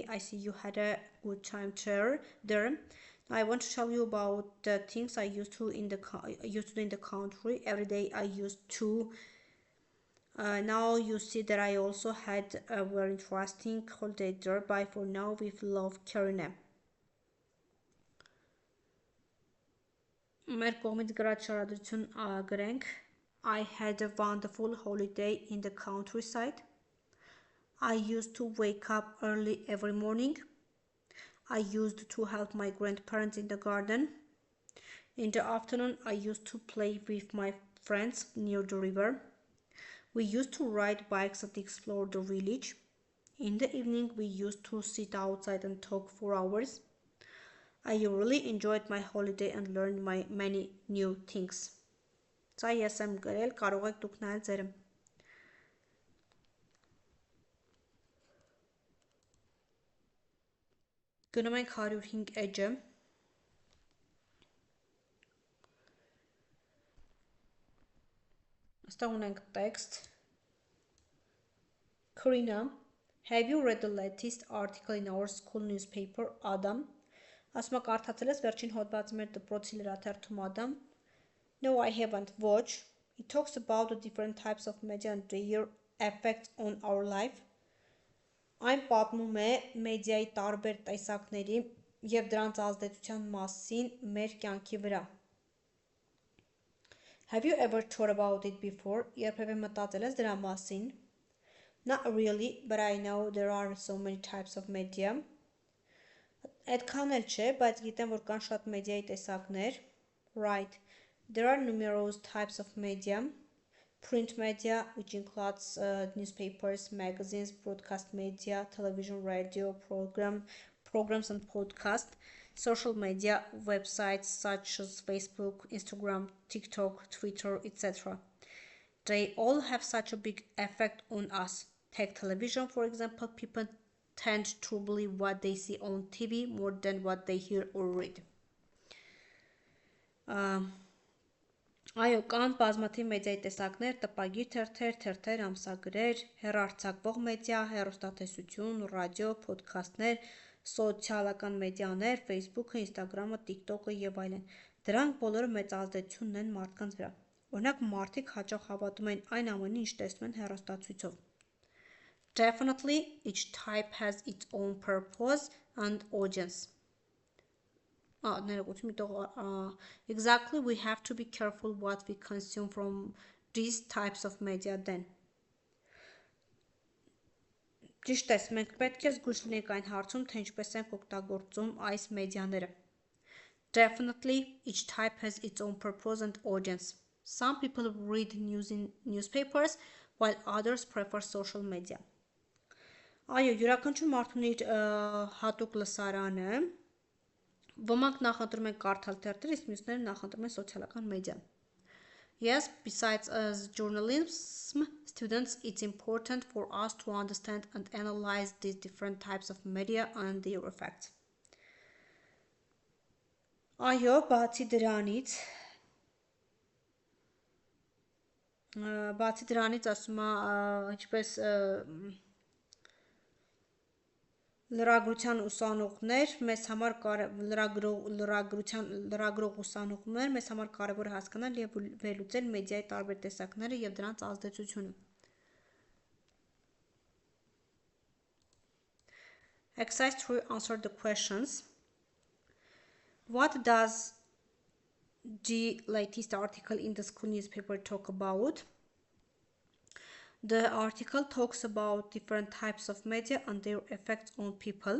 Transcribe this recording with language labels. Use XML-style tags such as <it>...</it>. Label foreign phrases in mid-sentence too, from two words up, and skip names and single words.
<en>I see you had a good time there. I want to tell you about the things I used to do in the country. Every day I used to. Now you see that I also had a very interesting holiday there. Bye for now with love, Karina.</en> <hy>Մեր կողմից գրած շարադրություն գրենք.</hy> <en>I had a wonderful holiday in the countryside. I used to wake up early every morning. I used to help my grandparents in the garden. In the afternoon, I used to play with my friends near the river. We used to ride bikes and explore the village. In the evening, we used to sit outside and talk for hours. I really enjoyed my holiday and learned many new things.</en> <hy>Սա ես եմ գրել, կարող եք դուք նայել ձերը։ Գնում ենք 105 էջը։ Այստեղ ունենք text.</hy> <en>Karina, have you read the latest article in our school newspaper, Adam?</en> <hy>Ասում եք արդացել ես վերջին հոդվածը մեր դպրոցի լրատվարում Adam.</hy> <en>No, I haven't watched. It talks about the different types of media and their effects on our life.</en> <hy>Այն պատմում է մեդիայի տարբեր տեսակների և դրանց ազդեցության մասին մեր կյանքի վրա։</hy> <en>Have you ever thought about it before?</en> <hy>Երբևէ մտածել ես դրա մասին?</hy> <en>Not really, but I know there are so many types of media.</en> <hy>Այդքան էլ չէ, բայց գիտեմ, որ կան շատ մեդիայի տեսակներ.</hy> <en>Right. There are numerous types of media. Print media, which includes newspapers, magazines, broadcast media, television, radio, programs and podcasts, social media, websites such as Facebook, Instagram, TikTok, Twitter, etc. They all have such a big effect on us. Take television, for example. People tend to believe what they see on TV more than what they hear or read.</en> <hy>Այո, կան բազմաթիվ մեդիայի տեսակներ, տպագիր թերթեր, ամսագրեր, հեռարձակվող մեդիա, հեռուստատեսություն, ռադիո, փոդքասթներ, սոցիալական մեդիաներ, Facebook-ը, Instagram-ը, TikTok-ը եւ այլն։ Դրանք բոլորը մեծ ազդեցություն ունեն մարդկանց վրա։ Օրինակ, մարդիկ հաճախ հավատում են այն ամենին, ինչ տեսնում են հեռուստացույցով։</hy> <en>Definitely, each type has its own purpose and audience. Exactly, we have to be careful what we consume from these types of media then.</en> <hy>Ճիշտ ես, մենք պետք է զգույշ լինենք այն հարցում, թե ինչպես ենք օգտագործում այս մեդիաները.</hy> <en>Definitely, each type has its own purpose and audience. Some people read news in newspapers, while others prefer social media.</en> <hy>Այո, յուրաքանչյուր մարդուն իր հատուկ լսարանը, ոմանք նախընտրում են կարդալ թերթեր, իսկ մյուսները նախընտրում են սոցիալական մեդիա.</hy> <en>Yes, besides as journalism students, it's important for us to understand and analyze these different types of media and their effects.</en> <hy>Այո, բացի դրանից ասում է, ինչպես լրագրության ուսանողներ մեզ համար լրագրող ուսանողներ մեզ համար կարևոր հասկանալ եւ վերլուծել մեդիայի տարբեր տեսակները եւ դրանց ազդեցությունը.</hy> <en>Exercise 3 answer the questions. What does the latest article in the school newspaper talk about? The article talks about different types of media and their effects on people.</en>